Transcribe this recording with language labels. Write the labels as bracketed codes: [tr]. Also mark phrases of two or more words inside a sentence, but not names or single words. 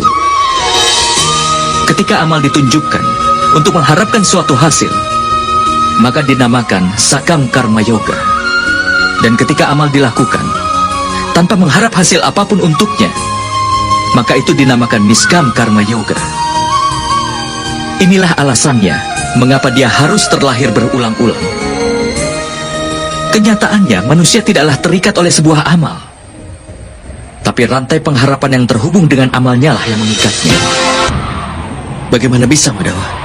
[id] Ketika amal ditunjukkan untuk mengharapkan suatu hasil, maka dinamakan [sa] sakam karma yoga. [id] Dan ketika amal dilakukan tanpa mengharap hasil apapun untuknya, maka itu dinamakan [sa] niskam karma yoga. [id] Inilah alasannya mengapa dia harus terlahir berulang-ulang. Kenyataannya manusia tidaklah terikat oleh sebuah amal, tapi rantai pengharapan yang terhubung dengan amalnya lah yang mengikatnya. Bagaimana bisa, Madawa?